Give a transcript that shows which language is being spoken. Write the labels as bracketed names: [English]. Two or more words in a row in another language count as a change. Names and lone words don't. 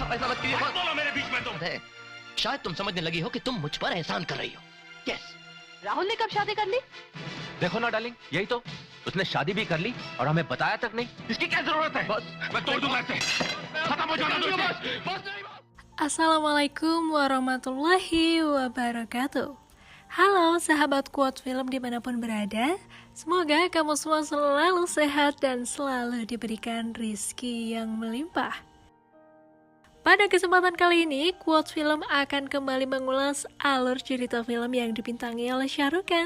[Hindi] ऐसा मत कीजिए मत बोलो मेरे बीच में तुम। अरे शायद तुम समझने लगी हो कि तुम मुझ पर एहसान कर रही हो। यस। राहुल ने कब शादी कर ली? देखो ना डार्लिंग, यही तो, उसने शादी भी कर ली और हमें बताया तक नहीं। इसकी क्या जरूरत है? बस मैं तोड़ दूंगा इसे। खत्म हो जाना दो इसे। [Arabic] السلام عليكم ورحمة الله وبركاته. [Indonesian] Halo sahabat Quote Film dimanapun berada. Semoga kamu semua selalu sehat dan selalu diberikan rizki yang melimpah. Pada kesempatan kali ini, Quote Film akan kembali mengulas alur cerita film yang dibintangi oleh Shah Rukh Khan.